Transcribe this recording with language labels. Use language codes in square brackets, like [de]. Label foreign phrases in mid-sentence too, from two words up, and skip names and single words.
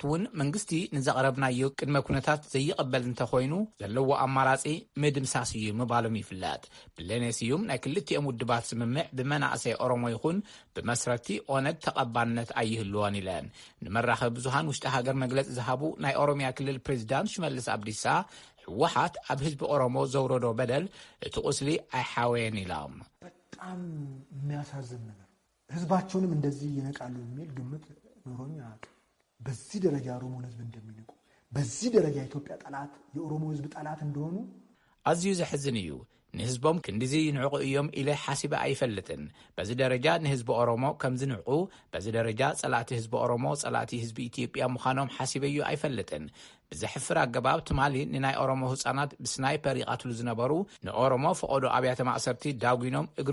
[ti] እውን መንግስቲ ንዘቕረብናዮ ቅድመ ኩነታት ዘይቕበል እንተኮይኑ ዘለዎ ኣማራፂ ምድምሳስ እዩ ምባሎም ይፍለጥ። ብለኔስዩም ናይ ክልቲኦም ውድባት ስምምዕ ብመናእሰይ ኦሮሞ ይኹን ብመስረቲ ኦነግ ተቐባልነት ኣይህልዎን ኢለን ንመራኸቢ ብዙሃን ውሽጢ ሃገር መግለፂ ዝሃቡ ናይ ኦሮሚያ ክልል ፕሬዚዳንት ሽመልስ አብዲሳ ሕወሓት ኣብ ህዝቢ ኦሮሞ ዘውረዶ በደል እቲ ቁስሊ ኣይሓወየን ኢሎም [am] በጣም የሚያሳዝን ነገር ህዝባቸውንም እንደዚህ ይነቃሉ የሚል ግምት ኖሮኝ በዚህ ደረጃ ኦሮሞን ህዝብ እንደሚንቁ በዚህ ደረጃ ኢትዮጵያ ጠላት የኦሮሞ ህዝብ ጠላት እንደሆኑ [ti] ኣዝዩ ዘሕዝን እዩ። ንህዝቦም ክንዲዚ ይንዕቁ እዮም ኢለ ሓሲበ ኣይፈልጥን። በዚ ደረጃ ንህዝቢ ኦሮሞ ከም ዝንዕቁ በዚ ደረጃ ጸላእቲ ህዝቢ ኦሮሞ ጸላእቲ ህዝቢ ኢትዮጵያ ምዃኖም ሓሲበዩ ኣይፈልጥን። ብዘሕፍር ኣገባብ ትማሊ ንናይ ኦሮሞ ህፃናት ብስናይፐር ይቃትሉ ዝነበሩ ንኦሮሞ ፈቆዶ ኣብያተ ማእሰርቲ ዳጉኖም እግሪ